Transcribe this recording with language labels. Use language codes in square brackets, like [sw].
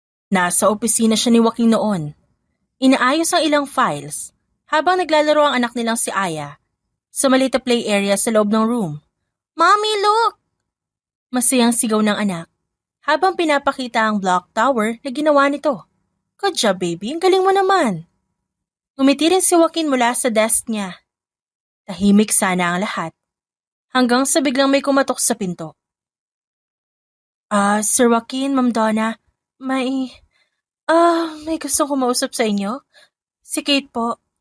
[tl] Nasa opisina siya ni Joaquin noon. Inaayos ang ilang files habang naglalaro ang anak nilang si Aya sa maliit na play area sa loob ng room. [en] Mommy, look! [tl] Masayang sigaw ng anak habang pinapakita ang block tower na ginawa nito. [en] Good job, baby. [tl] Ang galing mo naman. Ngumiti rin si Joaquin mula sa desk niya. Tahimik sana ang lahat hanggang sa biglang may kumatok sa pinto. Sir Joaquin, Ma'am Donna, may gustong kumausap sa inyo. Si Kate po.